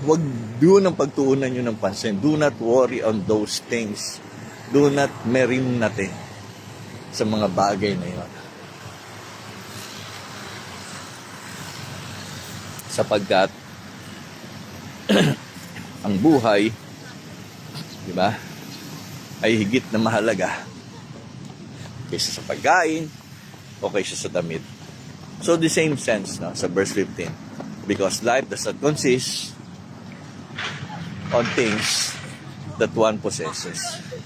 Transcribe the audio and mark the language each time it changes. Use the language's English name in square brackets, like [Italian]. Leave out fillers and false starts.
[Filipino] Huwag doon ang pagtuunan nyo ng pansin. [English] Do not worry on those things. Do not merinate [Filipino] sa mga bagay na yun. Sapagkat ang buhay, diba, ay higit na mahalaga kaysa sa pagkain o kaysa sa damit. [English] So the same sense, no, sa verse 15. Because life does not consist on things that one possesses.